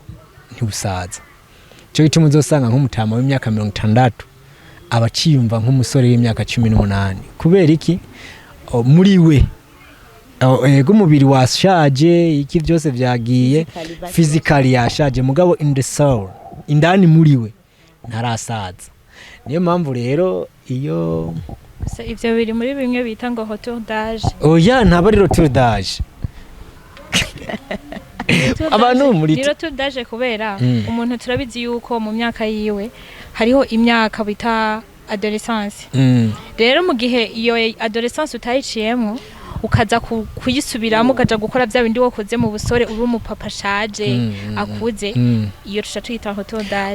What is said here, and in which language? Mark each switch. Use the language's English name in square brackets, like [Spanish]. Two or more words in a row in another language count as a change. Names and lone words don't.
[Rundi] ntibusaza cyo gituma uzosanga nk'umutama w'imyaka 60 abaciyumva nk'umusore w'imyaka 18 kubera iki muri we ego umubiri washaje iki byose byagiye physically yashaje mugabo [English] in the soul [Rundi] indani muri we ntarasaza niyo mpamvu rero iyo ivyo biri muri bimwe bita ngo [French] retour d'âge [Rundi] oya ntaba ari [French] retour d'âge [Rundi] abantu muri [French] retour d'âge [Rundi] kubera umuntu turabizi yuko mu myaka yiwe hariho imyaka bita adolescence rero mu gihe iyo adolescence utayiciyemo ukaza kuyisubiramo ukaja gukora bya bindi wakoze mu busore uri umupapa ashaje akuze iyo tusha twita [French] retour d'âge